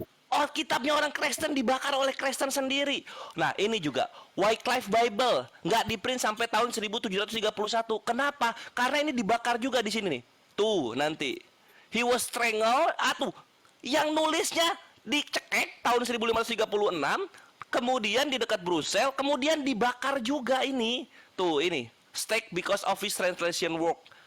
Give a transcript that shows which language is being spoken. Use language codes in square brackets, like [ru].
[id] Oh, kitabnya orang Kristen dibakar oleh Kristen sendiri. Nah ini juga Wycliffe Bible nggak diprint sampai tahun 1731. Kenapa? Karena ini dibakar juga di sini nih. Tuh nanti [en] he was strangled. [id] Tuh yang nulisnya dicekek tahun 1536. Kemudian di dekat Brussels, kemudian dibakar juga ini. Tuh ini, [en] stake because of his translation work.